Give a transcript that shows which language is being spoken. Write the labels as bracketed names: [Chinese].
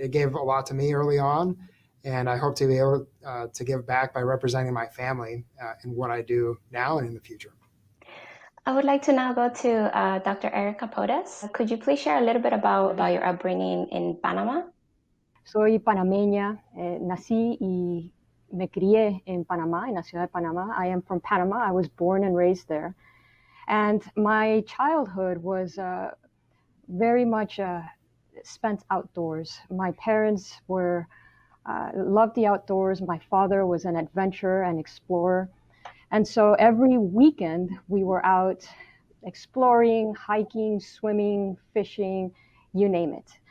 [English] It gave a lot to me early on, and I hope to be able to give back by representing my family in what I do now and in the future. I would like to now go to Dr. Erika Podest. Could you please share a little bit about your upbringing in Panama? [Spanish] Soy panameña, nací y me crié en Panamá, en la ciudad de Panamá. [English] I am from Panama. I was born and raised there. And my childhood was very much spent outdoors. My parents loved the outdoors. My father was an adventurer and explorer. And so every weekend we were out exploring, hiking, swimming, fishing, you name it.